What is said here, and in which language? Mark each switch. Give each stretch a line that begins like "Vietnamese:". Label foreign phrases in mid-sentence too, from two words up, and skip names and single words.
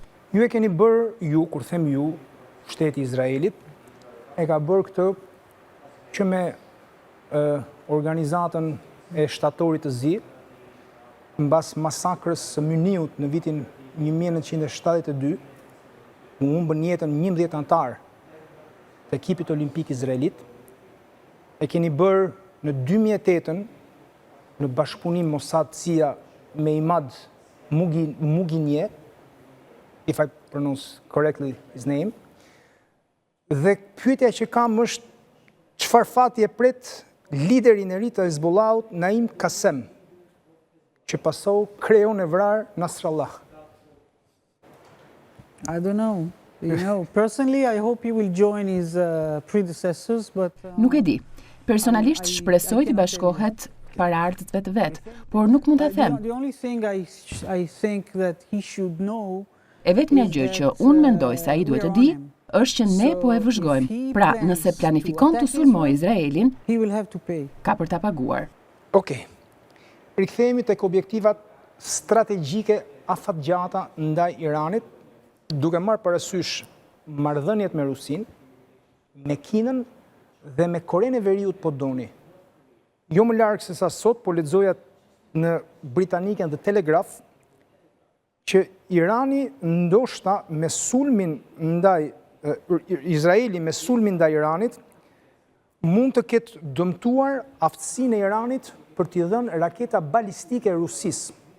Albanian: Ju e keni bërë, kur them ju, shteti i Izraelit, e ka bërë këtë që me organizatën e shtatorit të zi, mbas masakrës së Myniut në vitin 1972, u humbën jetën 11 anëtar të ekipit olimpik izraelit. E keni bërë në 2008 në bashkëpunim Mossad-CIA me Imad Muginje,
English: if I pronounce correctly his name,
Albanian: dhe pyetja që kam është çfarë fati e pret liderin e ri të Hezbollahut Naim Qasem, që pasou kreun e vrarë Nasrallah.
English: I don't know. Personally, I hope he will join his predecessors, but
Albanian: Nuk e di. Personalisht shpresoj të bashkohet paraardhësve të vet, por nuk mund ta them.
English: the only thing I think that he should know
Albanian: E vetmja gjë që unë mendoj se ai duhet të di, është që ne po e vëzhgojmë. Pra, nëse planifikon të sulmojë Izraelin,
English: he will have to pay.
Albanian: ka për ta paguar. Okej. Rikthehemi tek objektivat strategjike afatgjata ndaj Iranit, duke marrë parasysh marrëdhëniet me Rusinë, me Kinën dhe me Korenë e Veriut po doni. Jo më larg se sa sot po lexoja në Britaniken dhe Telegraph që Irani ndoshta me sulmin ndaj Izraeli me sulmin ndaj Iranit mund të ketë dëmtuar aftësinë e Iranit për t'i dhënë raketa balistike Rusisë.